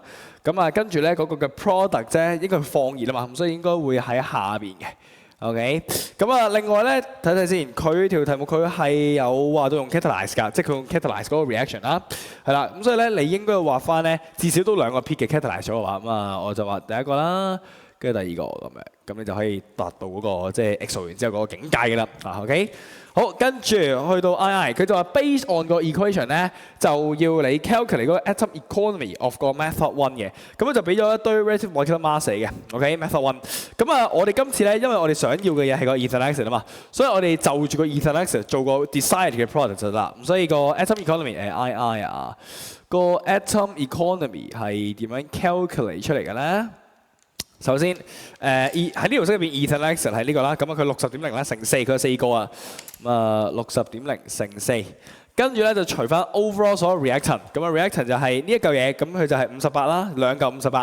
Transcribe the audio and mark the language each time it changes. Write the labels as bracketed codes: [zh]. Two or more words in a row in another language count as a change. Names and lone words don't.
[yue] 跟住咧嗰個嘅 product 啫，應該係放熱啊嘛，咁所以應該會喺下邊嘅。OK， 另外咧睇睇先，佢條題目佢係有話到用 catalyze 㗎，即係佢用 catalyze 嗰個 reaction 啦，係啦，咁所以咧你應該要畫翻咧至少都兩個 peak 嘅 catalyze 咗嘅話，我就畫第一個啦，跟住第二個咁你就可以達到嗰個即係 XO 完之後嗰個境界㗎啦，OK。好，跟住去到 II， 佢就話 [en] based on [yue] 個 equation 咧，就要你 calculate 嗰個 [en] atom economy of [yue] 個 [en] method one [yue] 嘅，咁就俾咗一堆 [en] relative molecular mass [yue] 嘅 ，OK， [en] method one。 [yue] 我哋今次咧，因為我哋想要嘅嘢係個 ethanol 啊嘛，所以我哋就住個 ethanol 做個 desired 嘅 product 就得啦。咁所以個 [en] atom economy [yue] II 個 [en] atom economy [yue] 係點樣 calculate 出嚟嘅咧？首先，喺呢條式入邊 ethanol 係呢個啦，佢60.0啦乘4，佢有4個啊，60.0乘4，跟住咧就除翻 overall 所有 reactant，reactant 就係呢一嚿嘢，佢就係58啦，兩嚿